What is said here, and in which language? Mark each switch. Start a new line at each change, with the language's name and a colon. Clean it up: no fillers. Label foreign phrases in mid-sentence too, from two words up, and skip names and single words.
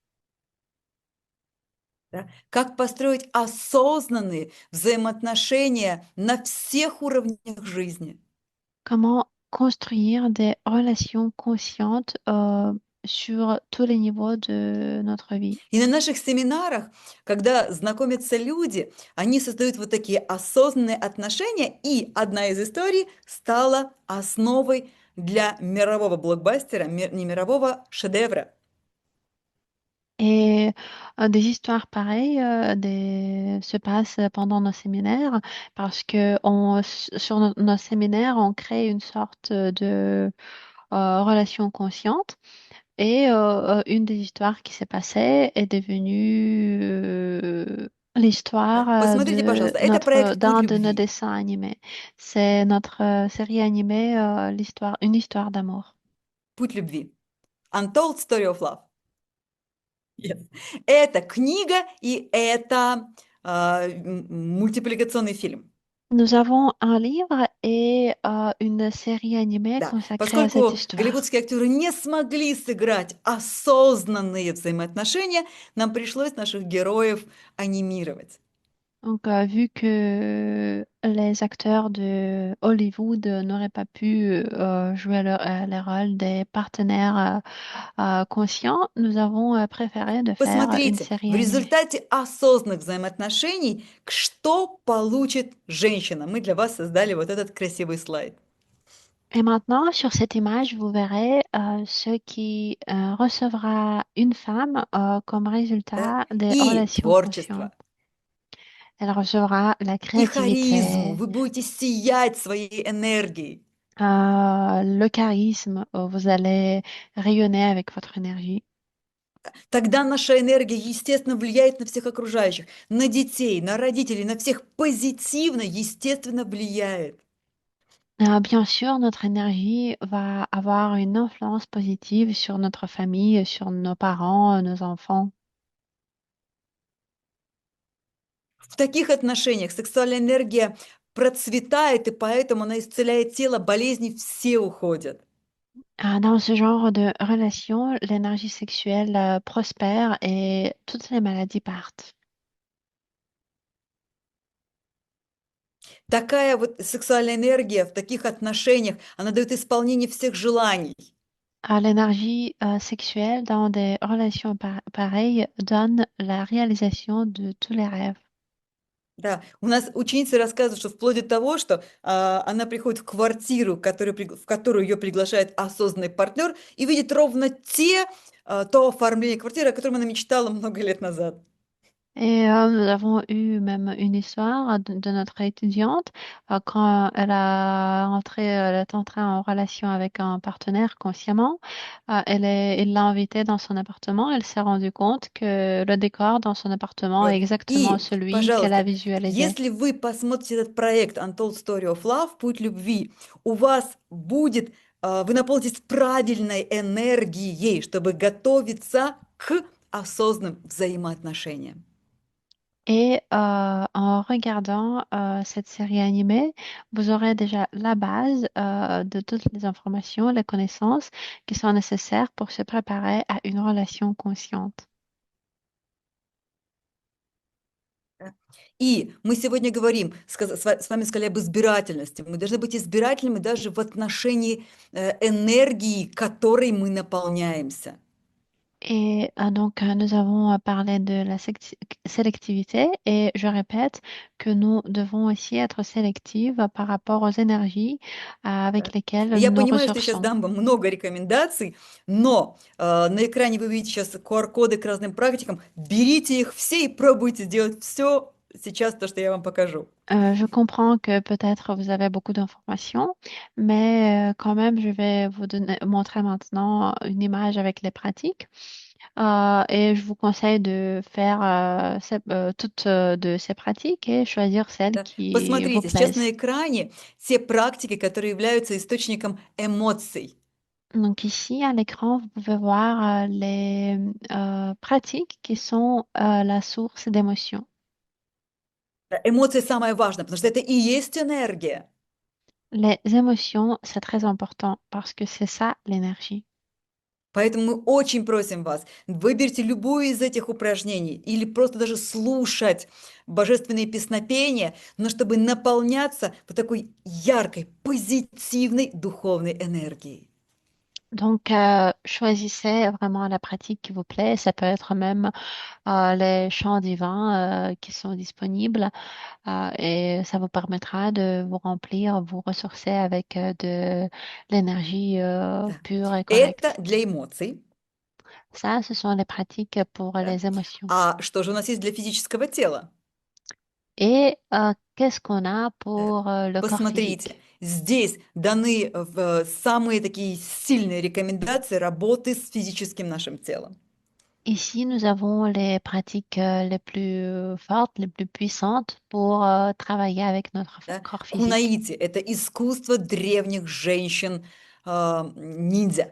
Russian: Да? Как построить осознанные взаимоотношения на всех уровнях жизни.
French: Comment construire des relations conscientes sur tous les niveaux de notre vie.
Russian: И на наших семинарах, когда знакомятся люди, они создают вот такие осознанные отношения, и одна из историй стала основой для мирового блокбастера, не мирового шедевра.
French: Et des histoires pareilles se passent pendant nos séminaires parce que sur nos séminaires, on crée une sorte de relation consciente. Et une des histoires qui s'est passée est devenue l'histoire
Russian: Посмотрите, пожалуйста, это проект «Путь
French: d'un de nos
Russian: любви».
French: dessins animés. C'est notre série animée, une histoire d'amour.
Russian: «Путь любви».
English: Untold Story of Love. Yes.
Russian: Это книга, и это мультипликационный фильм.
French: Nous avons un livre et une série animée
Russian: Да,
French: consacrée à cette
Russian: поскольку
French: histoire.
Russian: голливудские актеры не смогли сыграть осознанные взаимоотношения, нам пришлось наших героев анимировать.
French: Donc, vu que les acteurs de Hollywood n'auraient pas pu jouer les rôles des partenaires conscients, nous avons préféré de faire une
Russian: Посмотрите,
French: série
Russian: в
French: animée.
Russian: результате осознанных взаимоотношений, что получит женщина? Мы для вас создали вот этот красивый слайд.
French: Et maintenant, sur cette image, vous verrez ce qui recevra une femme comme
Russian: Да?
French: résultat des
Russian: И
French: relations
Russian: творчество,
French: conscientes. Elle recevra la
Russian: и харизму.
French: créativité,
Russian: Вы будете сиять своей энергией.
French: le charisme, vous allez rayonner avec votre énergie.
Russian: Тогда наша энергия, естественно, влияет на всех окружающих, на детей, на родителей, на всех позитивно, естественно, влияет.
French: Bien sûr, notre énergie va avoir une influence positive sur notre famille, sur nos parents, nos enfants.
Russian: В таких отношениях сексуальная энергия процветает, и поэтому она исцеляет тело, болезни все уходят.
French: Dans ce genre de relation, l'énergie sexuelle prospère et toutes les maladies partent.
Russian: Такая вот сексуальная энергия в таких отношениях, она дает исполнение всех желаний.
French: L'énergie sexuelle dans des relations pareilles donne la réalisation de tous les rêves.
Russian: Да, у нас ученицы рассказывают, что вплоть до того, что она приходит в квартиру, в которую ее приглашает осознанный партнер, и видит ровно то оформление квартиры, о котором она мечтала много лет назад.
French: Et nous avons eu même une histoire de notre étudiante quand elle est entrée en relation avec un partenaire consciemment. Il l'a invitée dans son appartement. Elle s'est rendue compte que le décor dans son appartement est
Russian: Вот.
French: exactement
Russian: И,
French: celui qu'elle a
Russian: пожалуйста,
French: visualisé.
Russian: если вы посмотрите этот проект Untold Story of Love, Путь любви, у вас будет, вы наполнитесь правильной энергией, чтобы готовиться к осознанным взаимоотношениям.
French: Et en regardant cette série animée, vous aurez déjà la base de toutes les informations, les connaissances qui sont nécessaires pour se préparer à une relation consciente.
Russian: И мы сегодня говорим, с вами сказали об избирательности. Мы должны быть избирательными даже в отношении энергии, которой мы наполняемся.
French: Et donc, nous avons parlé de la sélectivité et je répète que nous devons aussi être sélectifs par rapport aux énergies avec lesquelles
Russian: Я
French: nous
Russian: понимаю, что я сейчас
French: ressourçons.
Russian: дам вам много рекомендаций, но на экране вы видите сейчас QR-коды к разным практикам. Берите их все и пробуйте сделать все сейчас, то, что я вам покажу.
French: Je comprends que peut-être vous avez beaucoup d'informations, mais quand même, je vais vous montrer maintenant une image avec les pratiques. Et je vous conseille de faire toutes de ces pratiques et choisir celles
Russian: Да.
French: qui vous
Russian: Посмотрите, сейчас на
French: plaisent.
Russian: экране те практики, которые являются источником эмоций.
French: Donc ici, à l'écran, vous pouvez voir les pratiques qui sont la source d'émotions.
Russian: Да, эмоции самое важное, потому что это и есть энергия.
French: Les émotions, c'est très important parce que c'est ça l'énergie.
Russian: Поэтому мы очень просим вас, выберите любую из этих упражнений или просто даже слушать божественные песнопения, но чтобы наполняться вот такой яркой, позитивной духовной энергией.
French: Donc, choisissez vraiment la pratique qui vous plaît. Ça peut être même les chants divins qui sont disponibles et ça vous permettra de vous remplir, vous ressourcer avec de l'énergie
Russian: Да.
French: pure et
Russian: Это
French: correcte.
Russian: для эмоций,
French: Ça, ce sont les pratiques pour
Russian: да.
French: les émotions.
Russian: А что же у нас есть для физического тела?
French: Et qu'est-ce qu'on a
Russian: Да.
French: pour le corps
Russian: Посмотрите,
French: physique?
Russian: здесь даны самые такие сильные рекомендации работы с физическим нашим телом.
French: Ici, nous avons les pratiques les plus fortes, les plus puissantes pour travailler avec notre
Russian: Да.
French: corps physique.
Russian: Кунаити– это искусство древних женщин ниндзя.